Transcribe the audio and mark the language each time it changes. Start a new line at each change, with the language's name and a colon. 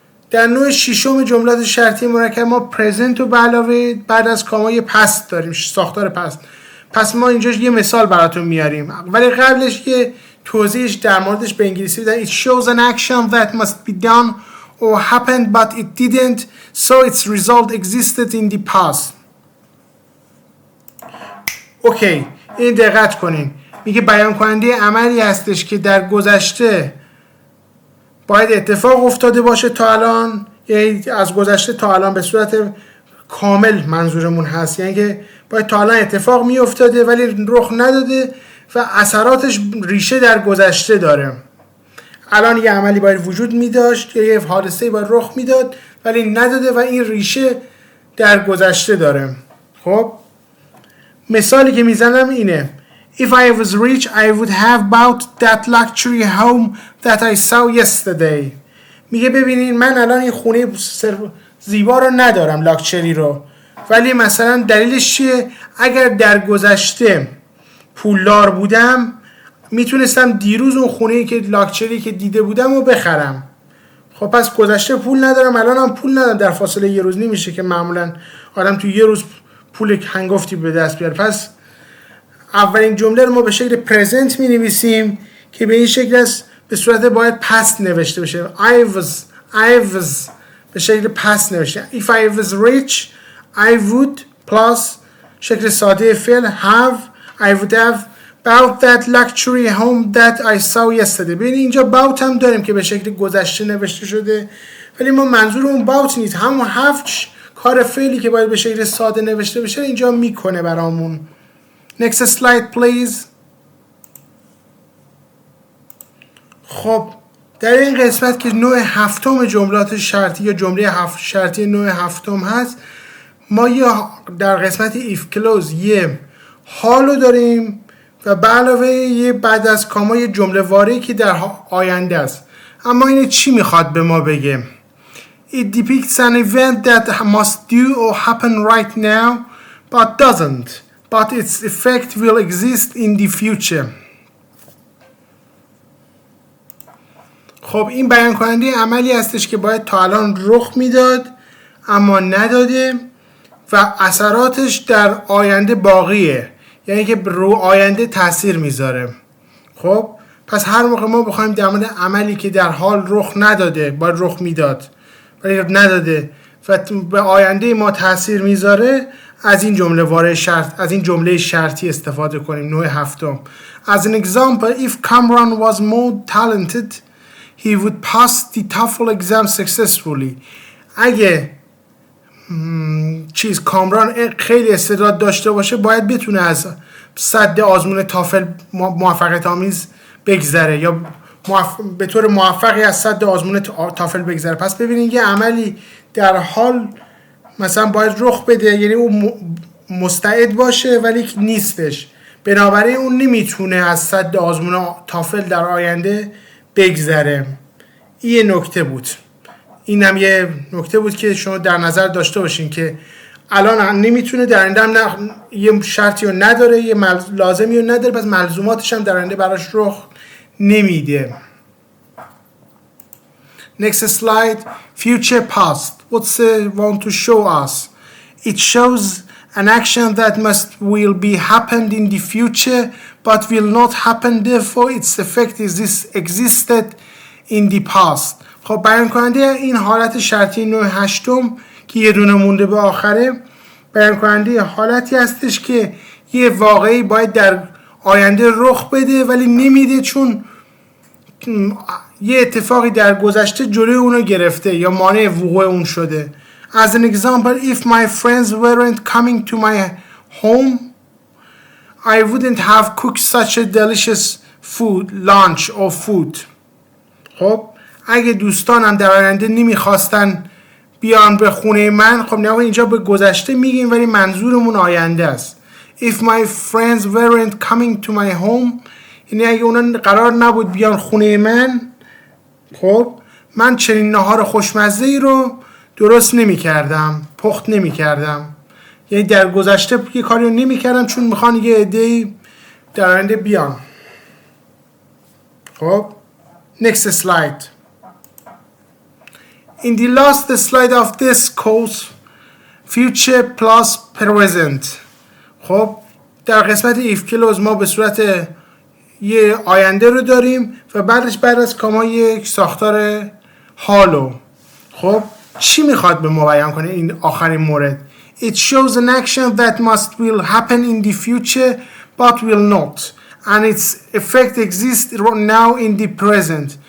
Persian: در نوع ششم جملات شرطی مرکب ما present رو به علاوه بعد از کامای پست داریم، ساختار پست. پس ما اینجا یه مثال براتون میاریم، ولی قبلش یه توضیحش در موردش به انگلیسی بدن.
English: It shows an action that must be done or happened but it didn't, so its result existed in the past.
Persian: اوکی، این دقت کنین. میگه بیان کننده عملی هستش که در گذشته باید اتفاق افتاده باشه تا الان، یعنی از گذشته تا الان به صورت کامل منظورمون هست، یعنی که باید تا الان اتفاق می افتاده ولی رخ نداده و اثراتش ریشه در گذشته داره. الان یه عملی باید وجود می داشت، یه حادثه باید رخ میداد ولی نداده و این ریشه در گذشته داره. خب مثالی که میزنم اینه:
English: If I was rich, I would have bought that luxury home that I saw yesterday.
Persian: میگه ببینین من الان این خونه زیبا رو ندارم، لاکچری رو، ولی مثلا دلیلش چیه؟ اگر در گذشته پولدار بودم میتونستم دیروز اون خونه که لاکچری که دیده بودم رو بخرم. خب پس گذشته پول ندارم، الان هم پول ندارم، در فاصله یه روز نمیشه که معمولا آدم تو یه روز پول هنگفتی به دست بیاره. پس اولین جمله رو ما به شکل پرزنت می نویسیم که به این شکل است، به صورت باید پست نوشته بشه.
English: I was
Persian: به شکل پست نوشته.
English: If I was rich I would plus
Persian: شکل ساده فعل
English: have I would have bought that luxury home that I saw yesterday.
Persian: ببین اینجا bought هم داریم که به شکل گذشته نوشته شده ولی ما منظورمون bought نیست، همون have کار فعلی که باید به شکل ساده نوشته بشه اینجا میکنه برامون.
English: Next slide please.
Persian: خب در این قسمت که نوع هفتم جملات شرطی یا جمله شرطی نوع هفتم هست، ما در قسمت if clause یه حالو داریم و به علاوه یه بعد از کاما یه جمله واره‌ای که در آینده است. اما این چی میخواد به ما بگه؟
English: It depicts an event that must do or happen right now but doesn't, but its effect will exist in the future.
Persian: خب این بیان کننده عملی هستش که باید تا الان رخ میداد اما نداده و اثراتش در آینده باقیه، یعنی که رو آینده تاثیر میذاره. خب پس هر موقع ما بخوایم در مورد عملی که در حال رخ نداده باید رخ میداد ولی نداده و به آینده ما تاثیر میذاره، از این جمله وارد شرط، از این جمله شرطی استفاده کنیم. نوع هفتم.
English: As an example, if Kamran was more talented, he would pass the TOEFL exam successfully.
Persian: اگه کامران خیلی استعداد داشته باشه باید بتونه از سد آزمون تافل موفقیت آمیز بگذره یا به طور موفقی از سد آزمون تافل بگذره. پس ببینید یه عملی در حال مثلا باید رخ بده، یعنی اون مستعد باشه ولی نیستش، بنابراین اون نمیتونه از سد آزمون تافل در آینده بگذره. این یه نکته بود. این هم یه نکته بود که شما در نظر داشته باشین که الان نمیتونه، در آینده هم یه شرطی رو نداره، یه لازمی رو نداره، پس ملزوماتش هم در آینده براش رخ نمیده.
English: Next slide. Future past. What's it want to show us? It shows an action that will be happened in the future but will not happen, therefore its effect existed in the past.
Persian: خب بیان کننده این حالت شرطی نوع هشتم که یه دونه مونده به آخره، بیان کننده حالتی هستش که یه واقعی باید در آینده رخ بده ولی نمیده چون یه اتفاقی در گذشته جلوی اونو گرفته یا مانع وقوع اون شده.
English: As an example, if my friends weren't coming to my home, I wouldn't have cooked such a delicious lunch or food.
Persian: خب اگه دوستانم در آینده نمیخواستن بیان به خونه من، خب نه اینجا به گذشته میگیم ولی منظورمون آینده است.
English: If my friends weren't coming to my home،
Persian: یعنی اگه اونا قرار نبود بیان خونه من، خب من چنین نهار خوشمزه‌ای رو درست نمی‌کردم، پخت نمی‌کردم. یعنی در گذشته یه کاری رو نمی‌کردم چون میخوان یه عده‌ای در آینده بیان.
English: خب next slide. In the last slide of this course, future plus present.
Persian: خب در قسمت if clause ما به صورت یه آینده رو داریم و بعدش بعد از کاما یک ساختار حالو. خب چی میخواد به ما بیان کنه این آخرین مورد؟
English: It shows an action that must will happen in the future but will not and its effect exists now in the present.